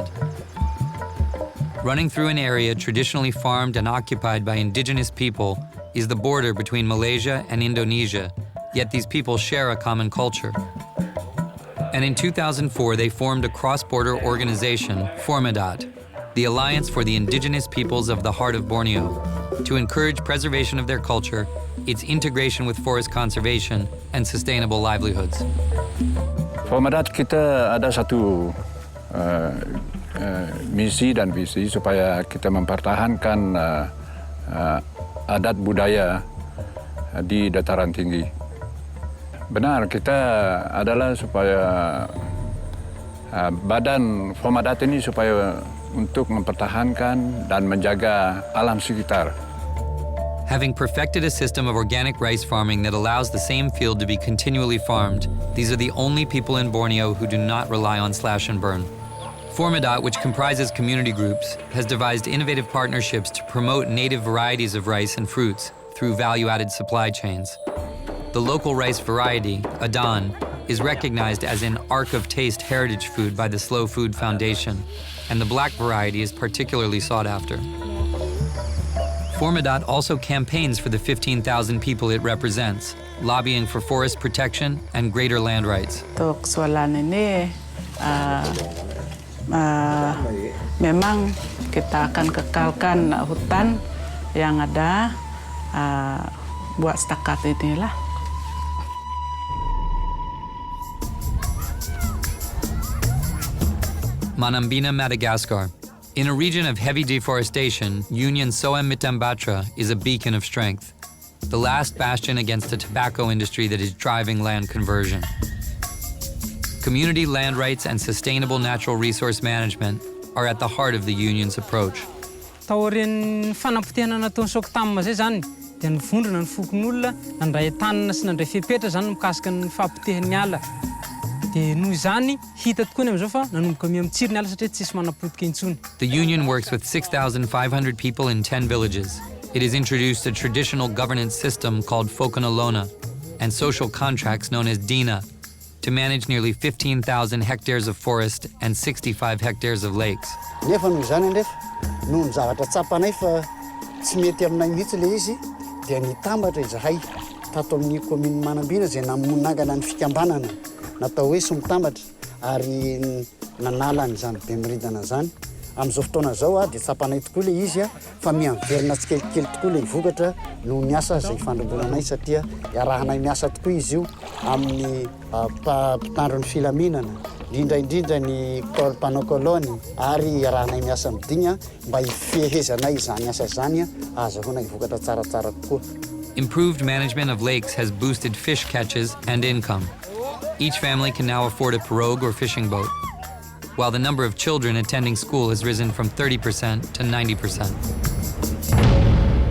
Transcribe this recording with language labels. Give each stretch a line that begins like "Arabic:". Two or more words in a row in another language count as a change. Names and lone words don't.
English: Running through an area traditionally farmed and occupied by indigenous people is the border between Malaysia and Indonesia, yet these people share a common culture. And in 2004, they formed a cross-border organization, Formadat, the Alliance for the Indigenous Peoples of the Heart of Borneo, to encourage preservation of their culture, its integration with forest conservation, and sustainable livelihoods.
Malay: Formadat kita ada satu misi dan visi supaya kita mempertahankan adat budaya di dataran tinggi. Benar, kita adalah supaya badan Formadat ini supaya untuk mempertahankan dan menjaga alam sekitar.
English: Having perfected a system of organic rice farming that allows the same field to be continually farmed, these are the only people in Borneo who do not rely on slash and burn. Formadat, which comprises community groups, has devised innovative partnerships to promote native varieties of rice and fruits through value-added supply chains. The local rice variety, Adan, is recognized as an Ark of Taste heritage food by the Slow Food Foundation, and the black variety is particularly sought after. Formadat also campaigns for the 15,000 people it represents, lobbying for forest protection and greater land rights.
Malay: Untuk soalan ini, memang kita akan kekalkan hutan yang ada buat setakat inilah.
English: Manambina, Madagascar. In a region of heavy deforestation, Union Soem Mitambatra is a beacon of strength, the last bastion against a tobacco industry that is driving land conversion. Community land rights and sustainable natural resource management are at the heart of the Union's approach.
Malagasy: Taorin fanapotehana nataon'ny sokotama zay zany dia nivondrona ny fokon'olona nandray tanana sy nandray fepetra zany mikasika ny fahapotehan'ny ala. Dia noho izany hita tokoa ny am'izao fa nanomboka miamitsiry ny ala satria tsisy manapotika intsony.
English: The Union works with 6,500 people in 10 villages. It has introduced a traditional governance system called Fokanalona and social contracts known as Dina to manage nearly 15,000 hectares of forest and 65 hectares of lakes.
Malagasy: Nefa noho izany anefa noho ny zavatra tsapanay fa tsy mety aminay mihitsy le izy dia nitambatra izahay tato amin'ny commune Manambina izay namonangana ny fikambanana natao hoe somitambatra ary nanala an'izany bemiridana zany. Amin'izao fotoana zao dia tsapanay tokoa le izy fa miamverina tsikelikely tokoa le vokatra noho ny asa izay fandrombonanay satria iarahanay miasa tokoa izy io amin'ny mpitandro ny filaminana indrindra ny mpanao kolony ary iarahanay miasa midigna mba hifehezanay izany asa zany azahoanay vokatra tsaratsara tokoa.
English: Improved management of lakes has boosted fish catches and income. Each family can now afford a pirogue or fishing boat, while the number of children attending school has risen from 30% to 90%.